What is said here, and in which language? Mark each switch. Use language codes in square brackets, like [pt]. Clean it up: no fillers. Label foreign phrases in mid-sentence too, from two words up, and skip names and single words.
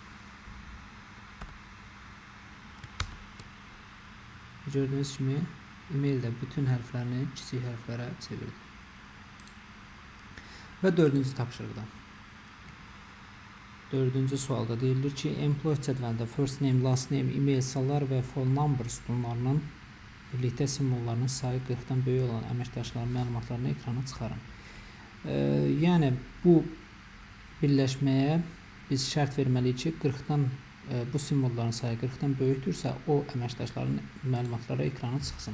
[az] Gördüyünüz kimi emaildə bütün hərflərini kiçik hərflərə çevirdik. Və dördüncü tapşırıqda. Dördüncü sualda deyilir ki, employee cədvəlində [en] first name, last name, email, [az] salar və [en] phone number [az] sütunlarının birlikdə simvollarının sayı 40-dan böyük olan əməkdaşların məlumatlarını ekrana çıxarın. Yəni bu birləşməyə biz şərt verməliyik ki, 40-dan bu simvolların sayı 40-dan böyükdürsə, o əməkdaşların məlumatları ekrana çıxsın.